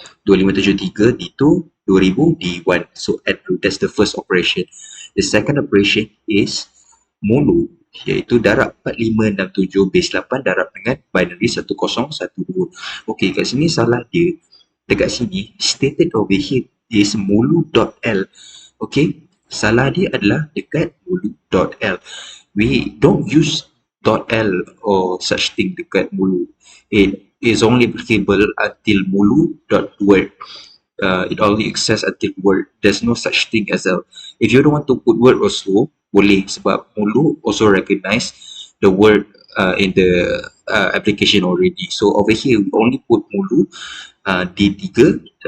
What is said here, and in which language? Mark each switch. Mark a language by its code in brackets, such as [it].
[en] 2573 D2, 2000 D1. So, add through. That's the first operation. The second operation is mulu, [ms] iaitu darab [en] 4567 base 8 [ms] darab dengan [en] binary 1012. [ms] Okey, kat sini salah dia. Dekat sini [en] stated over here is mulu.l. [ms] Okey, salah dia adalah dekat mulu.l. [en] We don't use .l or such thing dekat mulu. It is only applicable until mulu.word. It only exists until word. There's no such thing as a. If you don't want to put word also, [ms] boleh, sebab [en] mulu also recognize the word in the application already. So over here we only put mulu D3